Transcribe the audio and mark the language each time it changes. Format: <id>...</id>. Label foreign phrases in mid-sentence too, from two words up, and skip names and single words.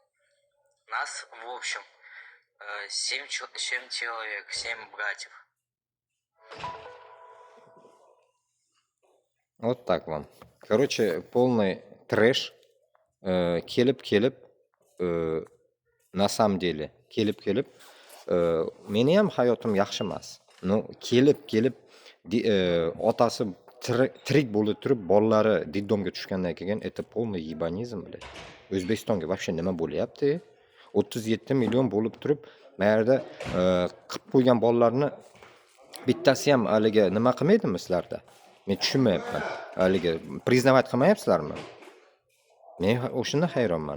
<ru>Нас, в общем, 7 человек, 7 братьев. Вот так вам. Короче, полный трэш. Kelib, на самом деле,</ru> <uz>kelib, meni ham hayotim yaxshi emas. No, kelib, otasi tirik bo'lib turib, bolalari diddomga tushgandan keyin</uz> <ru>это полный ебанизм, блядь.</ru> <uz>O'zbekistonga вообще nima bo'lyapti? 37 million bo'lib turib, mana yerda qilib qo'ygan bolalarni bittasi ham haligi nima qilmaydimi sizlarda? Men tushunmayapman. Haligi priznovat qilmayapsizlarmi? Men o'shanda hayronman.</uz>